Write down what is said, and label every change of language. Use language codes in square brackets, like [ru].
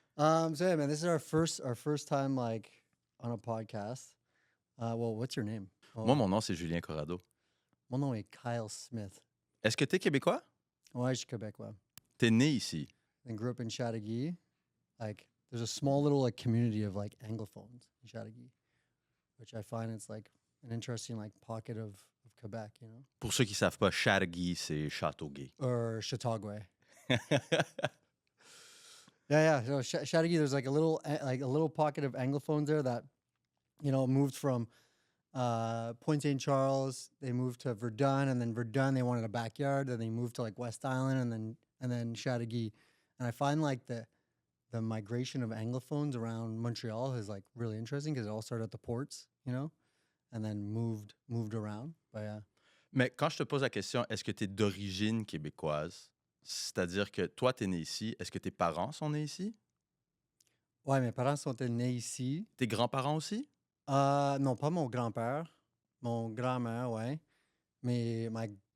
[en] So yeah, man, this is our first time like on a podcast. Well, what's your name? [fr] Moi, mon nom, c'est Julien Corrado. Mon nom est Kyle Smith. Est-ce que t'es québécois? Ouais, je suis québécois. T'es né ici. [en] And grew up in Chateauguay. Like, there's a small little like community of like Anglophones in Chateauguay, which I find it's like an interesting like pocket of Quebec, you know, [fr] Pour ceux qui savent pas, Chateauguay, c'est Châteauguay. [en] or Chautauqua. Yeah. So Chateauguay, there's like a little pocket of Anglophones there that, you know, moved from Point St. Charles. They moved to Verdun, and then Verdun they wanted a backyard. Then they moved to like West Island, and then Chateauguay. And I find like the migration of Anglophones around Montreal is like really interesting because it all started at the ports, you know, and then moved around. But yeah. [fr] Mais quand je te pose la question, est-ce que t'es d'origine québécoise? C'est-à-dire que toi, t'es né ici. Est-ce que tes parents sont nés ici? Ouais, mes parents sont nés ici. Tes grands-parents aussi? Non, pas mon grand-père. Mon grand-mère, ouais. Mais my